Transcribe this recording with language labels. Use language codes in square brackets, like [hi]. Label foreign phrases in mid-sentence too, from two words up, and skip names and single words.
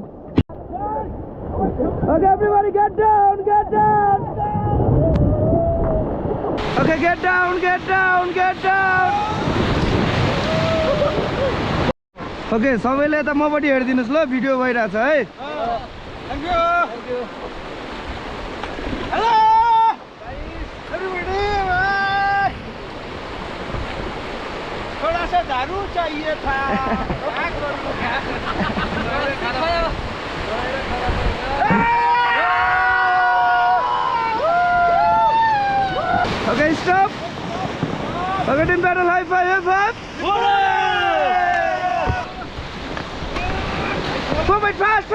[en] okay everybody get down okay get down [ne] ओके सबैले त मपट्टि हेरिदिनुस् ल भिडियो भइरहेछ है [en] thank you hello everybody [hi] थोड़ा सा दारू चाहिए था [en] Okay, stop. Okay, team battle, high five. Move it fast.